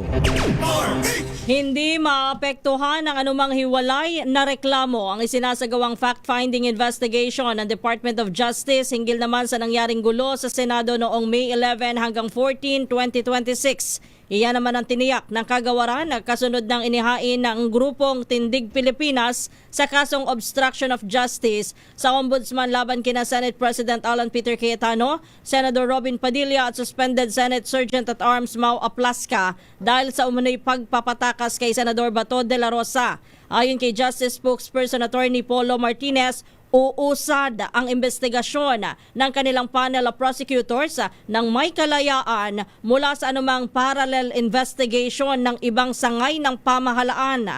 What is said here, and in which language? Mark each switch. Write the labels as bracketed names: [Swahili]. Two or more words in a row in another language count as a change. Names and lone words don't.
[Filipino] Hindi maapektuhan ng anumang hiwalay na reklamo ang isinasagawang [English] fact-finding investigation [Filipino] ng Department of Justice hinggil naman sa nangyaring gulo sa Senado noong May 11 hanggang 14, 2026. Iyan naman ang tiniyak ng kagawaran na kasunod ng inihain ng grupong Tindig Pilipinas sa kasong [English] obstruction of justice [Filipino] sa Ombudsman laban kina Senate President Alan Peter Cayetano, Senator Robin Padilla at suspended Senate Sergeant-at-Arms Mau Aplasca dahil sa umunoy pagpapatakas kay Senador Bato de la Rosa. Ayon kay Justice Spokesperson Attorney Polo Martinez, uusad ang investigasyon ng kanilang [English] panel of prosecutors [Filipino] ng may kalayaan mula sa anumang [English] parallel investigation [Filipino] ng ibang sangay ng pamahalaan.